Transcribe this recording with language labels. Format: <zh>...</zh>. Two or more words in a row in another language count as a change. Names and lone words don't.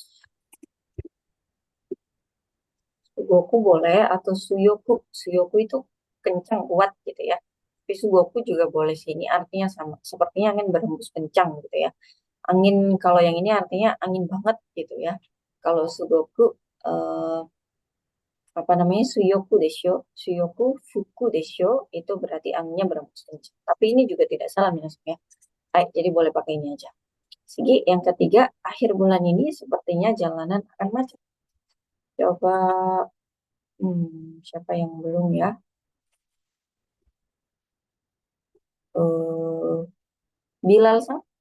<id>Sugoku boleh atau suyoku. Suyoku itu kencang kuat gitu ya. Tapi sugoku juga boleh sih. Ini artinya sama. Sepertinya angin berhembus kencang gitu ya. Angin kalau yang ini artinya angin banget gitu ya. Kalau sugoku eh, apa namanya</id> <ja>強くでしょう. 強く吹くでしょう</ja> <id>itu berarti anginnya berhembus kencang. Tapi ini juga tidak salah minusnya ya. Baik, jadi boleh pakai ini aja. Segi yang ketiga, akhir bulan ini sepertinya jalanan akan macet. Coba, siapa yang belum ya? Eh, Bilal sang.</id>